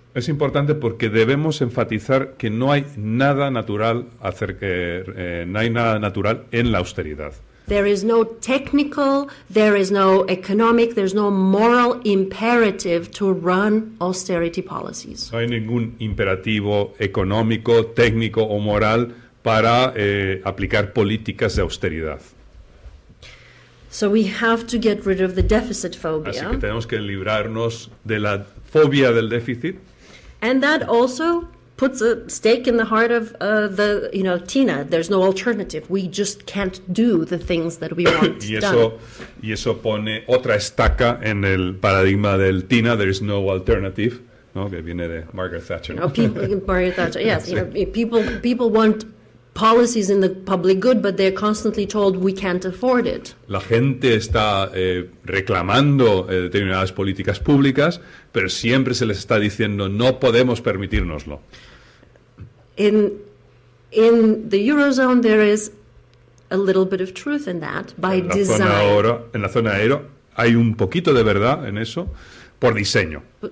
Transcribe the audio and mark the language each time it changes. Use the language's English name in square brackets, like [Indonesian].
[Spanish] Es importante porque debemos enfatizar que no hay nada natural no hay nada natural en la austeridad. [English] There is no technical, there is no economic, there's no moral imperative to run austerity policies. [Spanish] No hay ningún imperativo económico, técnico o moral para aplicar políticas de austeridad. [English] So we have to get rid of the deficit [Spanish] Así [English] phobia. [Spanish] que tenemos que librarnos de la fobia del déficit. [English] And that also puts a stake in the heart of Tina. There's no alternative. We just can't do the things that we want done. [Spanish] Y eso pone otra estaca en el paradigma del TINA, [English] there is no alternative, [Spanish] ¿no? Que viene de Margaret Thatcher. [English] You know, Margaret Thatcher, yes, people want policies in the public good, but they're constantly told we can't afford it. [Spanish] La gente está reclamando determinadas políticas públicas, pero siempre se les está diciendo no podemos permitírnoslo. [English] In the Eurozone, there is a little bit of truth in that by [Spanish] En la [English] design. [Spanish] en la zona euro hay un poquito de verdad en eso por diseño.